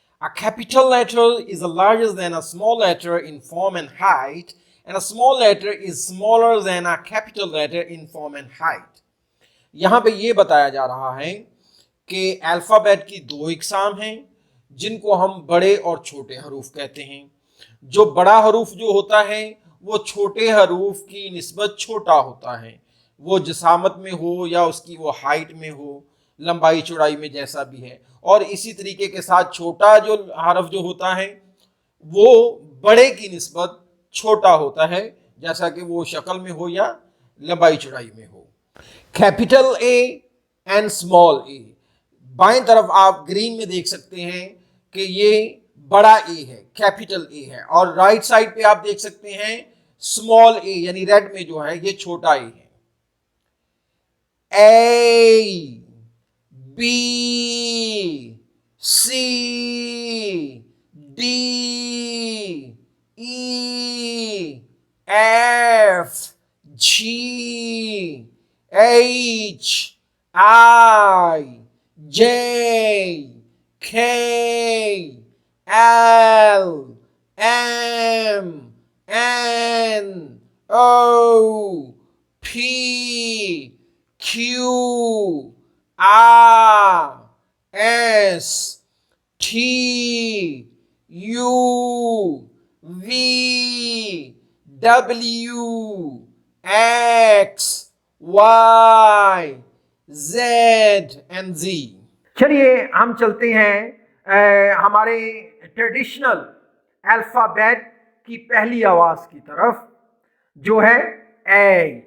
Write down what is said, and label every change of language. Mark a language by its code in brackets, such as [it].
[en] A capital letter is larger than a small letter in form and height, and a small letter is smaller than a capital letter in form and height. [ur] یہاں پہ یہ بتایا جا رہا ہے کہ alphabet کی 2 اقسام ہیں جن کو ہم بڑے اور چھوٹے حروف کہتے ہیں۔ جو بڑا حروف جو ہوتا ہے وہ چھوٹے حروف کی نسبت چھوٹا ہوتا ہے، وہ جسامت میں ہو یا اس کی وہ ہائٹ میں ہو، لمبائی چوڑائی میں جیسا بھی ہے، اور اسی طریقے کے ساتھ چھوٹا جو حرف جو ہوتا ہے وہ بڑے کی نسبت چھوٹا ہوتا ہے، جیسا کہ وہ شکل میں ہو یا لمبائی چوڑائی میں ہو. [en] Capital A and small A. [ur] بائیں طرف آپ گرین میں دیکھ سکتے ہیں کہ یہ بڑا اے ہے, کیپٹل اے ہے, اور رائٹ سائڈ پہ آپ دیکھ سکتے ہیں اسمال اے یعنی ریڈ میں جو ہے یہ چھوٹا اے ہے. [en] A B C D E F G H I J K L M N O P Q R S T U V W X Y Z and Z. [ur] چلیے ہم چلتے ہیں ہمارے ٹریڈیشنل الفابیٹ کی پہلی آواز کی طرف جو ہے اے.